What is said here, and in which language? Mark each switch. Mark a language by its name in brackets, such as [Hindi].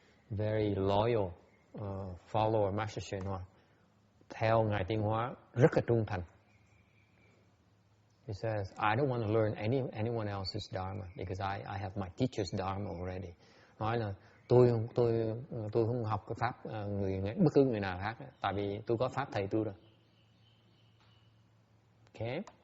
[English] Very loyal follower Master Shin Hua. [Vietnamese] Theo Ngài Tiên Hóa rất là trung thành. [English] He says, I don't want to learn anyone else's dharma because I have my teacher's dharma already. [Vietnamese] Nói là tôi không học cái pháp bất cứ người nào khác, tại vì tôi có pháp thầy tôi rồi. [English] Okay.